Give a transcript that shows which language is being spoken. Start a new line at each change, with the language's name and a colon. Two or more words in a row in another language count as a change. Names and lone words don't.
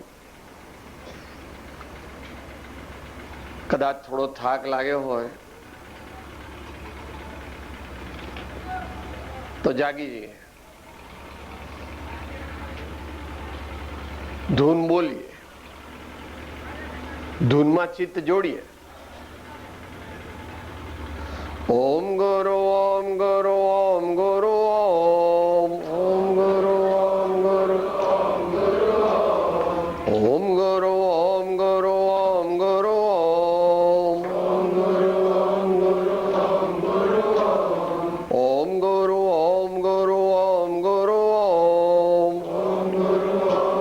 Gujarati: કદાચ થોડો થાક લાગ્યો હોય તો જાગી જઈએ, ધૂન બોલીએ, ધૂનમાં ચિત્ત જોડીએ.
Sanskrit: ओम गुरु ओम गुरु ओम गुरु ओम ओम गुरु ओम गुरु ओम गुरु ओम गुरु ओम गुरु ओम गुरु ओम गुरु ओम गुरु ओम गुरु ओम गुरु ओम गुरु ओम गुरु ओम गुरु ओम